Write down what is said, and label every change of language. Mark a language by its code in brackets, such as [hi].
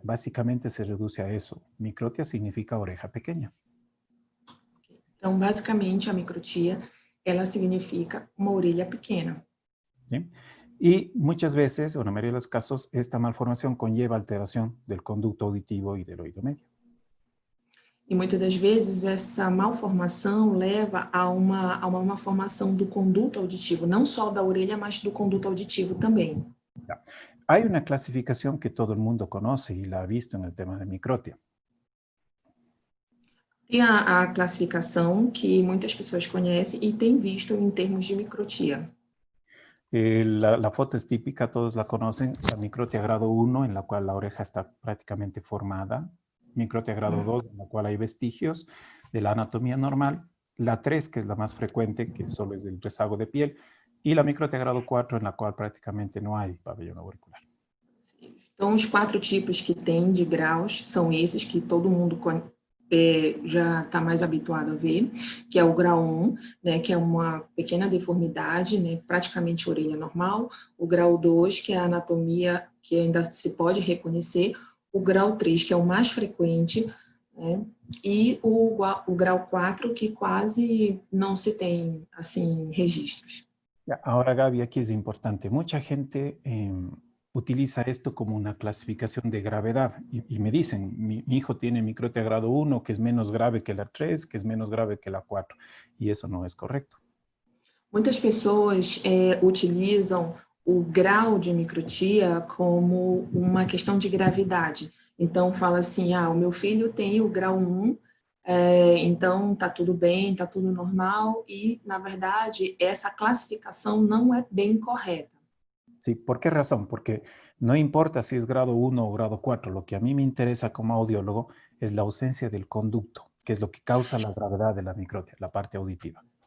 [es] Básicamente se reduce a eso. Microtia significa oreja pequeña. [pt] Então, basicamente, a microtia, ela significa uma orelha pequena. [es] ¿Sí? Y muchas veces, o en la mayoría de los casos, esta malformación conlleva alteración del conducto auditivo y del oído medio. [pt] E muitas das vezes essa malformação leva a uma malformação do conduto auditivo, não só da orelha, mas do conduto auditivo também. [es] Hay una clasificación que todo el mundo conoce y la ha visto en el tema de microtia. [pt] Tem a classificação que muitas pessoas conhecem e têm visto em termos de microtia. [es] La foto es típica, todos la conocen, la microtia grado 1, en la cual la oreja está prácticamente formada. Microtia grado 2, en la cual hay vestigios de la anatomía normal. La 3, que es la más frecuente, que solo es el rezago de piel. Y la microtia grado 4, en la cual prácticamente no hay pabellón auricular. [pt] Então, os 4 tipos que tem de graus são esses que todo mundo já está mais habituado a ver, que é o grau 1, né, que é uma pequena deformidade, né, praticamente orelha normal. O grau 2, que é a anatomia que ainda se pode reconhecer. O grau 3, que é o mais frequente, né, e o grau 4, que quase não se tem, assim, registros. [es] Ahora, Gaby, aquí es importante. Mucha gente utiliza esto como una clasificación de gravedad y me dicen, mi hijo tiene microtia grado 1, que es menos grave que la 3, que es menos grave que la 4, y eso no es correcto. [pt] Muitas pessoas utilizam o grau de microtia como uma questão de gravidade. Então, fala assim, o meu filho tem o grau 1, então tá tudo bem, tá tudo normal, e, na verdade, essa classificação não é bem correta. [es] Sí, ¿por qué razón? Porque no importa si es grado 1 o grado 4, lo que a mí me interesa como audiólogo es la ausencia del conducto, que es lo que causa la gravedad de la microtia, la parte auditiva.